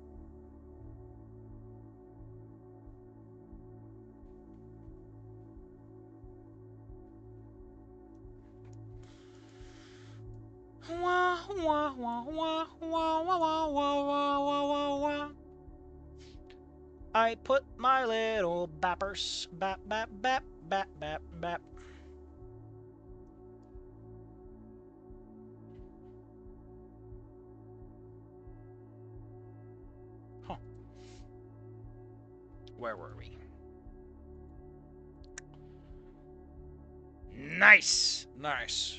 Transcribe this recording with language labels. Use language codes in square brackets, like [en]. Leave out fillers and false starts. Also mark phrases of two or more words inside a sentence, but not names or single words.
[en] Wah, wah, wah, wah, wah, wah, wah, wah, wah, wah, wah. I put my little bappers, bap, bap, bap, bap, bap, bap. Huh. Where were we? Nice! Nice.